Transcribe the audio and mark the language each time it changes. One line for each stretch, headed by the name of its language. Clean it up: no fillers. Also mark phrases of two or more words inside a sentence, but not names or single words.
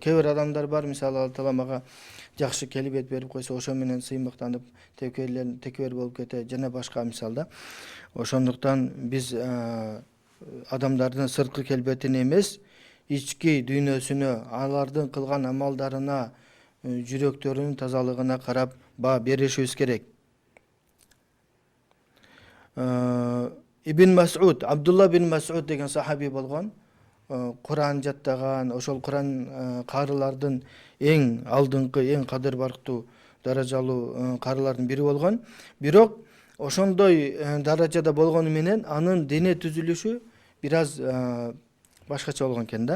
Kyrgyz: Кээ бир адамдар бар, мисалы Алла Таала мага жакшы келбет берип койсо, ошо менен сыймыктанып текебер болуп кетет жана башка мисалда. Ошондуктан биз адамдардын сырткы келбетине эмес, ички дүйнөсүнө, алардын кылган амалдарына, жүрөктөрүнүн тазалыгына карап баа беришибиз керек. Ибн Мас'уд, Абдулла бин Мас'уд деген сахаби болгон. Куран жаттаган, ошол Куран карылардын эң алдыңкы, эң кадыр барктуу даражалуу карылардын бири болгон. Бирок ошондой даражада болгону менен анын дене түзүлүшү бир аз башкача болгон экен да.